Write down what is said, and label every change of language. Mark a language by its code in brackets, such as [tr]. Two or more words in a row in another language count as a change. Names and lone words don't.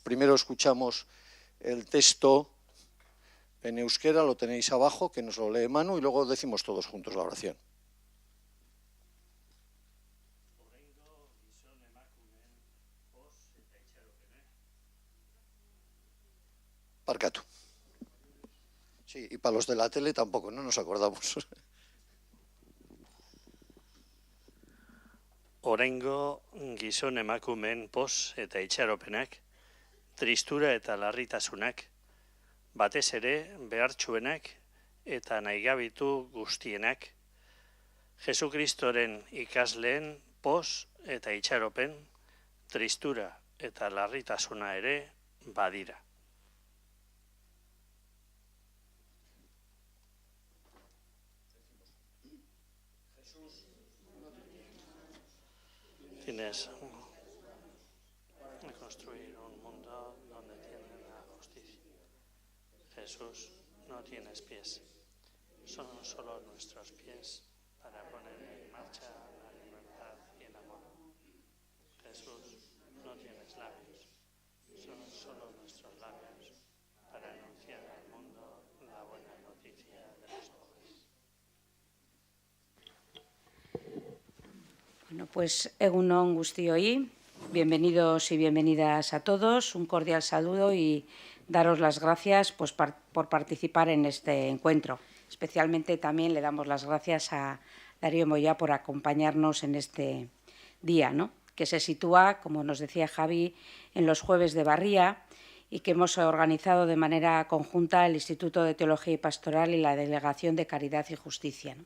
[es] Primero escuchamos el texto en euskera, lo tenéis abajo, que nos lo lee Manu, y luego decimos todos juntos la oración. [eu] Parcatu. [es] Sí, y para los de la tele tampoco, no nos acordamos. [eu] Oraingo gizon emakumeen poz eta itxaropenak, tristura eta larritasunak, batez ere behartsuenak eta nahigabitu guztienak, Jesukristoren ikasleen poz eta itxaropen, tristura eta larritasuna ere badira. [es] Tienes que construir un mundo donde tienen la justicia. Jesús, no tienes pies, son solo nuestros pies para poner en marcha la libertad y el amor. Jesús, no tienes labios, son solo nuestros labios para anunciar al mundo la buena noticia de los pobres. Bueno, pues [eu] egunon guztioi, [es] bienvenidos y bienvenidas a todos, un cordial saludo y daros las gracias pues, por participar en este encuentro. Especialmente también le damos las gracias a Darío Moyá por acompañarnos en este día, ¿no? Que se sitúa, como nos decía Javi, en los jueves de Barría y que hemos organizado de manera conjunta el Instituto de Teología y Pastoral y la Delegación de Caridad y Justicia, ¿no?